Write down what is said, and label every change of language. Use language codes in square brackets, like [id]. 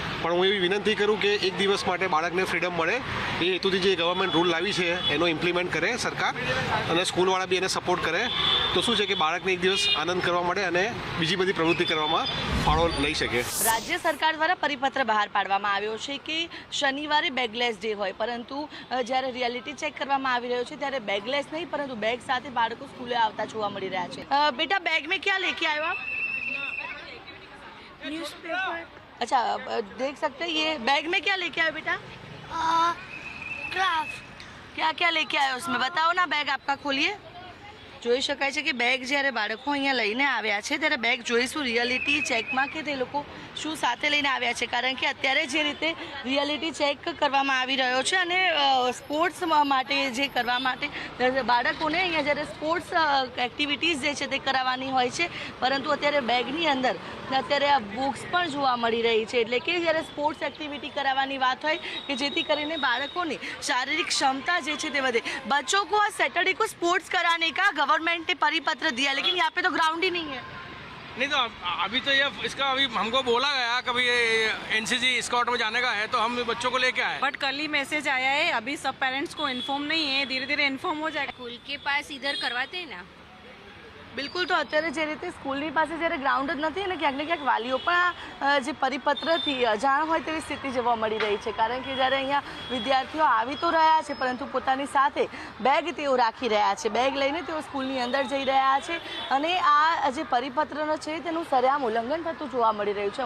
[gu] પણ હું એવી વિનંતી કરું કે એક દિવસ માટે બાળકને ફ્રીડમ મળે, એ હેતુથી જે ગવર્મેન્ટ રૂલ લાવી છે એનો ઇમ્પ્લિમેન્ટ કરે સરકાર, અને સ્કૂલવાળા બી એને સપોર્ટ કરે, તો શું છે કે બાળકને એક દિવસ આનંદ કરવા મળે અને બીજી બધી પ્રવૃત્તિ કરવામાં ફાળો લઈ શકે। રાજ્ય સરકાર દ્વારા પરિપત્ર બહાર પાડવામાં આવ્યો છે કે શનિવારે બેગલેસ ડે હોય, પરંતુ જ્યારે રિયાલિટી ચેક કરવામાં આવી રહ્યો છે ત્યારે બેગલેસ નહીં પરંતુ બેગ સાથે બાળકો સ્કૂલે આવતા જોવા મળી રહ્યા છે। [hi] બેટા, બેગ में क्या लेके आए हो आप? न्यूज़पेपर। अच्छा, देख सकते हैं ये बैग में क्या लेके आए हो बेटा? क्राफ्ट। क्या क्या लेके आए हो उसमें बताओ ना, बैग आपका खोलिए। [gu] જોઈ શકાય છે કે બેગ જ્યારે બાળકો અહીંયા લઈને આવ્યા છે ત્યારે બેગ જોઈશું રિયાલિટી ચેકમાં કે તે લોકો શું સાથે લઈને આવ્યા છે, કારણ કે અત્યારે જે રીતે રિયાલિટી ચેક કરવામાં આવી રહ્યો છે અને સ્પોર્ટ્સ માટે જે કરવા માટે બાળકોને અહીંયા જ્યારે સ્પોર્ટ્સ એક્ટિવિટીઝ જે છે તે કરાવવાની હોય છે, પરંતુ અત્યારે બેગની અંદર અત્યારે આ બુક્સ પણ જોવા મળી રહી છે, એટલે કે જ્યારે સ્પોર્ટ્સ એક્ટિવિટી કરાવવાની વાત હોય કે જેથી કરીને બાળકોની શારીરિક क्षमता જે છે તે વધે। [hi] बच्चों को आज सैटरडे को स्पोर्ट्स कराने का गवर्नमेंट ने परिपत्र दिया, लेकिन यहाँ पे तो ग्राउंड ही नहीं है। नहीं तो अभी तो ये इसका अभी हमको बोला गया कभी एनसीसी स्काउट में जाने का है तो हम बच्चों को लेके आए, बट कल ही मैसेज आया है, अभी सब पेरेंट्स को इन्फॉर्म नहीं है, धीरे धीरे इन्फॉर्म हो जाएगा। स्कूल के पास इधर करवाते हैं ना। [gu] બિલકુલ, તો અત્યારે જે રીતે સ્કૂલની પાસે જ્યારે ગ્રાઉન્ડ જ નથી અને ક્યાંક ને ક્યાંક વાલીઓ પણ જે પરિપત્રથી અજાણ હોય તેવી સ્થિતિ જોવા મળી રહી છે, કારણ કે જ્યારે અહીંયા વિદ્યાર્થીઓ આવી તો રહ્યા છે પરંતુ પોતાની સાથે બેગ તેઓ રાખી રહ્યા છે, બેગ લઈને તેઓ સ્કૂલની અંદર જઈ રહ્યા છે અને આ જે પરિપત્રનો છે તેનું સરેઆમ ઉલ્લંઘન થતું જોવા મળી રહ્યું છે।